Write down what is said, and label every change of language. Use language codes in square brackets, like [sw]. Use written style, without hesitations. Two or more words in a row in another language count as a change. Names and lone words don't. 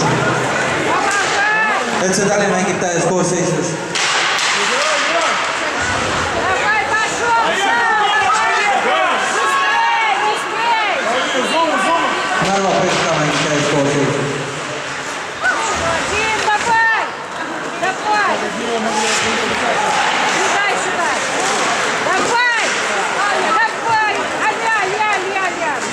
[et] Et see Tali mängib täies koosseisus. [ru] Давай, пошел! [et] Narva PSK mängib täies koosseisus. [ru] Дим, давай! Давай! Сюда, сюда! Давай! Давай! Аля!